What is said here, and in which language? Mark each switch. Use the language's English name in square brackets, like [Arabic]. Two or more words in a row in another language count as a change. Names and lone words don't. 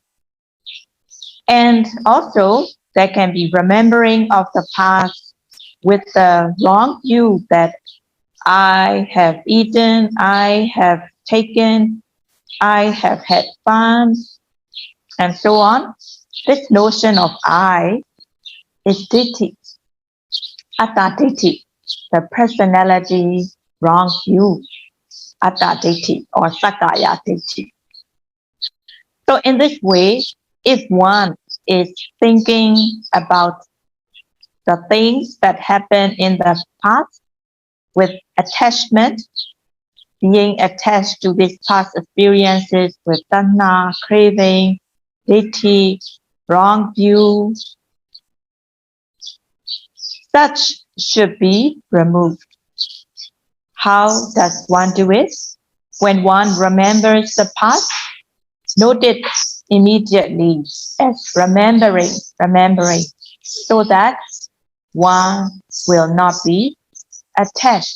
[English] And also, there can be remembering of the past with the wrong view that I have eaten, I have taken, I have had fun, and so on. This notion of I is [Pali] ditthi, atta ditthi, [English] the personality wrong view, [Pali] atta ditthi or sakaya ditthi. [English] So in this way, if one is thinking about the things that happened in the past with attachment, being attached to these past experiences with tanha, craving, ditthi, wrong view, such should be removed. How does one do it? When one remembers the past, note it immediately as remembering, so that one will not be attached.